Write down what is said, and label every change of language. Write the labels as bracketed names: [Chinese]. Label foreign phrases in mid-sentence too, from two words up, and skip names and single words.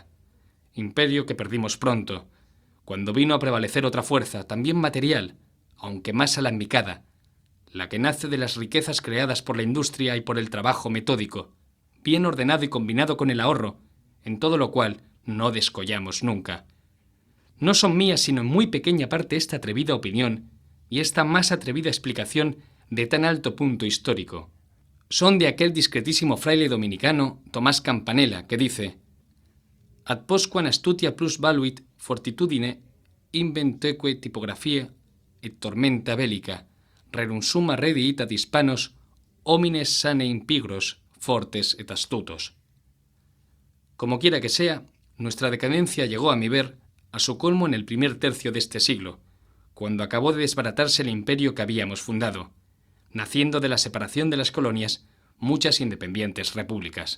[Spanish] Imperio que perdimos pronto, cuando vino a prevalecer otra fuerza, también material, aunque más alambicada, la que nace de las riquezas creadas por la industria y por el trabajo metódico, bien ordenado y combinado con el ahorro, en todo lo cual no descollamos nunca. No son mías sino en muy pequeña parte esta atrevida opinión y esta más atrevida explicación de tan alto punto histórico. Son de aquel discretísimo fraile dominicano Tomás Campanella, que dice: [Latin] ad postquam astutia plus valuit fortitudine inventoque typographia et tormenta bellica rerum summa rediit ad hispanos homines sane impigros fortes et astutos. [Spanish] Como quiera que sea, nuestra decadencia llegó, a mi ver, a su colmo en el primer tercio de este siglo, cuando acabó de desbaratarse el imperio que habíamos fundado, naciendo de la separación de las colonias muchas independientes repúblicas.